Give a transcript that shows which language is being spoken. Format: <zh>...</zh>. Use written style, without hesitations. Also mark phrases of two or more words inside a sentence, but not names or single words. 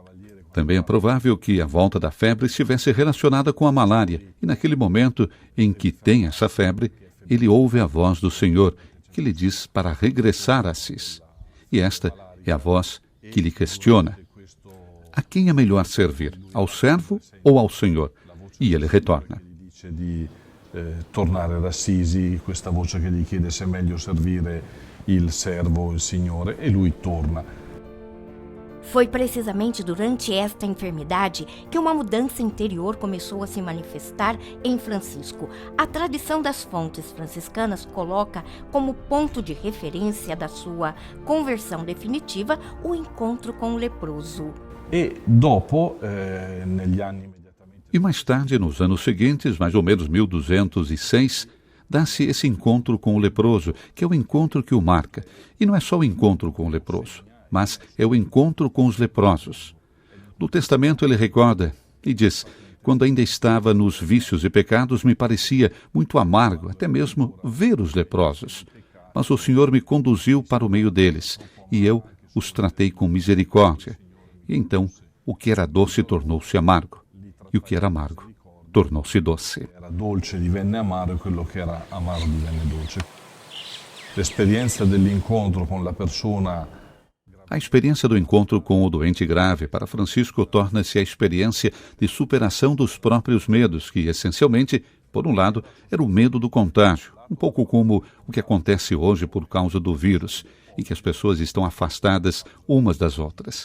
<pt>Também é provável que a volta da febre estivesse relacionada com a malária, e naquele momento em que tem essa febre, ele ouve a voz do Senhor, que lhe diz para regressar a Assis. E esta é a voz que lhe questiona: a quem é melhor servir, ao servo ou ao Senhor? E ele retorna.</pt> <it>Di tornare ad Assisi, questa voce che gli chiede se è meglio servire il servo o il Signore, e lui torna.</it> <pt>Foi precisamente durante esta enfermidade que uma mudança interior começou a se manifestar em Francisco. A tradição das fontes franciscanas coloca como ponto de referência da sua conversão definitiva o encontro com o leproso.</pt> <it>E dopo, negli anni</it> <pt>E mais tarde, nos anos seguintes, mais ou menos 1206, dá-se esse encontro com o leproso, que é o encontro que o marca. E não é só o encontro com o leproso, mas é o encontro com os leprosos. No testamento ele recorda e diz: quando ainda estava nos vícios e pecados, me parecia muito amargo, até mesmo ver os leprosos. Mas o Senhor me conduziu para o meio deles, e eu os tratei com misericórdia. E então, o que era doce tornou-se amargo, e o que era amargo tornou-se doce.</pt> <it>Era dolce divenne amaro, e quello che era amaro divenne dolce. L'esperienza dell'incontro con la persona.</it> <pt>A experiência do encontro com o doente grave para Francisco torna-se a experiência de superação dos próprios medos, que, essencialmente, por um lado, era o medo do contágio, um pouco como o que acontece hoje por causa do vírus, em que as pessoas estão afastadas umas das outras.</pt>